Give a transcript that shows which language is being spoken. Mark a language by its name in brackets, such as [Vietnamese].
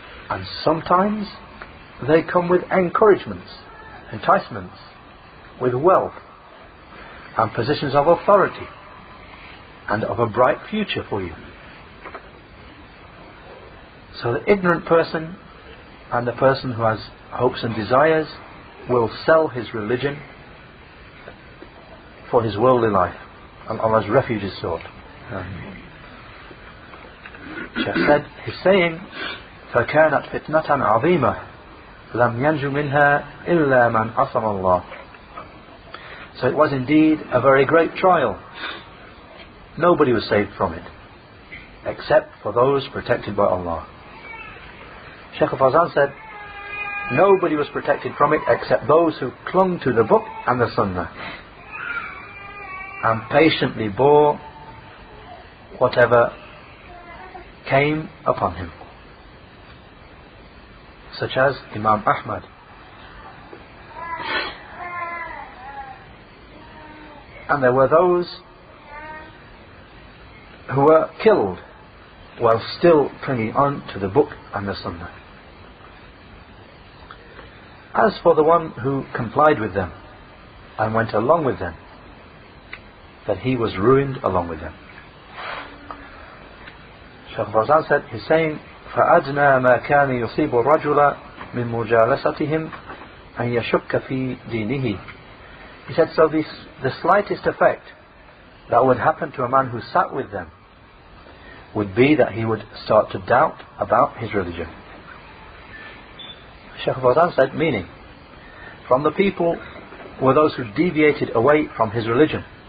[English] And sometimes they come with encouragements, enticements, with wealth and positions of authority and of a bright future for you. So the ignorant person and the person who has hopes and desires will sell his religion for his worldly life, and Allah's refuge is sought. Shaykh said, he's saying, [Arabic] فَكَانَتْ فِتْنَةً عَظِيمَةً لَمْ يَنْجُ مِنْهَا إِلَّا مَنْ عَصَمَ اللَّهِ. [English] So it was indeed a very great trial. Nobody was saved from it, except for those protected by Allah. Shaykh Fawzan said, nobody was protected from it except those who clung to the book and the Sunnah, and patiently bore whatever came upon him, such as Imam Ahmad. And there were those who were killed while still clinging on to the book and the Sunnah. As for the one who complied with them and went along with them, that he was ruined along with them. Shaykh Fawzan said, he's saying, [Arabic] فَأَدْنَى مَا كَانَ يُصِيبُ الرَّجُلَ مِنْ مُجَالَسَتِهِمْ أَنْ يَشُكَّ فِي دِينِهِ. [English] He said, so the slightest effect that would happen to a man who sat with them would be that he would start to doubt about his religion. Shaykh Fawzan said, meaning, from the people were those who deviated away from his religion.